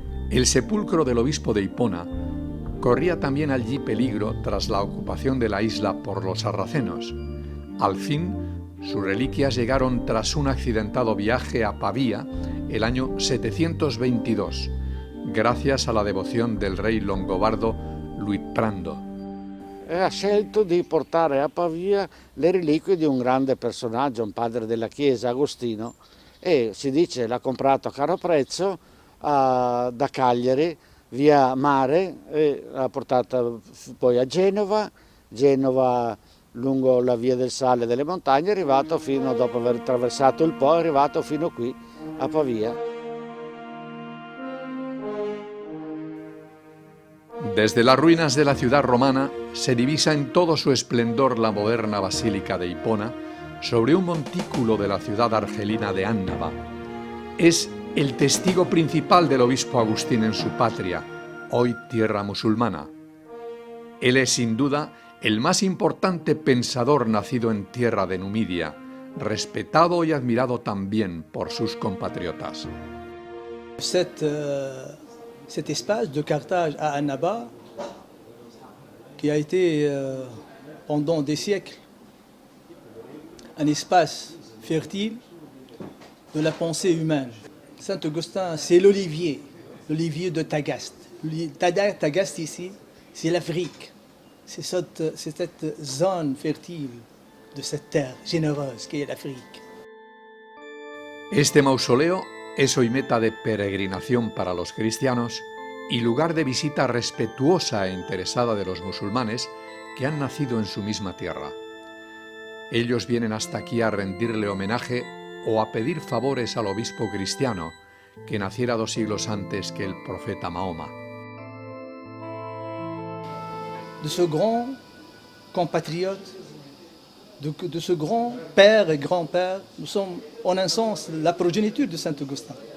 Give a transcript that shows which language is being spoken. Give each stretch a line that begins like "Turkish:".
Spanish: El sepulcro del obispo de Hipona corría también allí peligro tras la ocupación de la isla por los sarracenos. Al fin, sus reliquias llegaron tras un accidentado viaje a Pavía el año 722, gracias a la
Italian: devozione del re longobardo
Spanish: Luitprando.
Italian: Ha scelto di portare a Pavia le reliquie di un grande personaggio, un padre della Chiesa, Agostino, e si dice l'ha comprato a caro prezzo da Cagliari via mare e l'ha portata poi a Genova lungo la via del Sale delle montagne, è arrivato fino, dopo aver attraversato il Po, è arrivato fino qui a Pavia.
Spanish: Desde las ruinas de la ciudad romana se divisa en todo su esplendor la moderna Basílica de Hipona sobre un montículo de la ciudad argelina de Annaba. Es el testigo principal del obispo Agustín en su patria, hoy tierra musulmana. Él es sin duda el más importante pensador nacido en tierra de Numidia, respetado y admirado también por sus compatriotas.
French: Cet espace de Carthage à Annaba, qui a été pendant des siècles un espace fertile de la pensée humaine. Saint Augustin, c'est l'olivier de Tagaste. Tagaste ici, c'est l'Afrique. C'est cette zone fertile de cette terre généreuse qui est l'Afrique.
Spanish: Este mausoleo es hoy meta de peregrinación para los cristianos y lugar de visita respetuosa e interesada de los musulmanes que han nacido en su misma tierra. Ellos vienen hasta aquí a rendirle homenaje o a pedir favores al obispo cristiano que naciera 2 siglos antes que el profeta Mahoma.
French: De ce grand compatriote, de ce grand père et grand-père, nous sommes en un sens la progéniture de Saint Augustin.